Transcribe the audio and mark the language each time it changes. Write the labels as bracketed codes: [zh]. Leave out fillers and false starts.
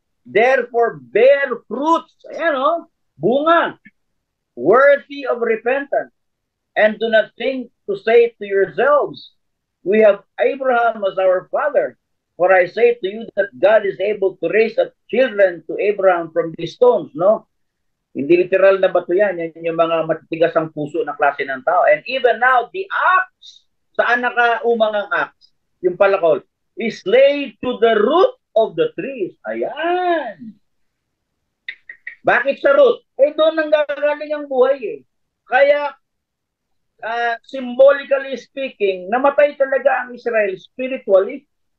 [en] Therefore bear fruits, bunga, worthy of repentance. And do not think to say to yourselves, we have Abraham as our father. For I say to you that God is able to raise up children to Abraham from these stones, no? [tl] Hindi literal na bato yan. Yan yung mga matitigas ang puso na klase ng tao. [en] And even now, the axe, [tl] saan nakaumang ang [en] axe? [tl] Yung palakol, [en] is laid to the root of the trees. [tl] Ayan. Bakit sa root? Doon nang gagaling ang buhay Kaya, symbolically speaking, namatay talaga ang Israel spiritually.